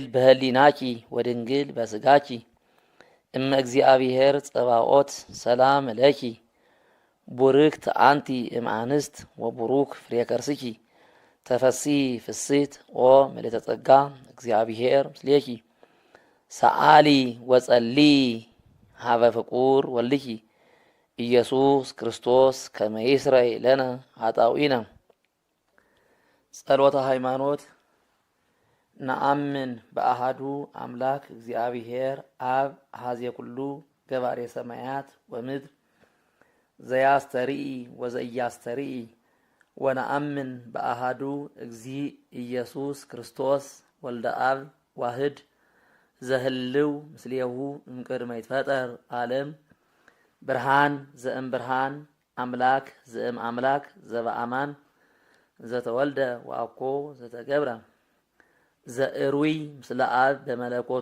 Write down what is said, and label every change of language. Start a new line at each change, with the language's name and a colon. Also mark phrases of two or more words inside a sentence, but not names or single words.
Geez: በህሊናኪ ወድንግል በስጋኪ እመ እግዚአብሔር ጸባኦት ሰላም ለኪ ቡርክት አንቲ እምአንስት ወቡሩክ ፍሬ ከርስኪ ተፈሲ ፍስሕት ኦ ምልዕተ ጸጋ እግዚአብሔር ምስሌኪ ሰአሊ ወጸሊ ሀበ ፍቁር ወልድኪ ኢየሱስ ክርስቶስ ከመ ይስረይ ለነ ኃጣውኢነ። ጸሎተ ሃይማኖት። ነአምን በአሃዱ አምላክ እግዚአብሔር አብ አኀዜ ኩሉ ገባሬ ሰማያት ወምድር ዘያስተርኢ ወዘኢያስተርኢ ወነአምን በአሃዱ እግዚእ ኢየሱስ ክርስቶስ ወልደ አብ ዋህድ ዘህልው ምስሌሁ እምቅድመ ይትፈጠር ዓለም ብርሃን ዘእም ብርሃን አምላክ ዘእም አምላክ ዘበአማን ዘተወልደ ወአኮ ዘተገብረ ዘእሩይ ምስለ አብ በመለኮቱ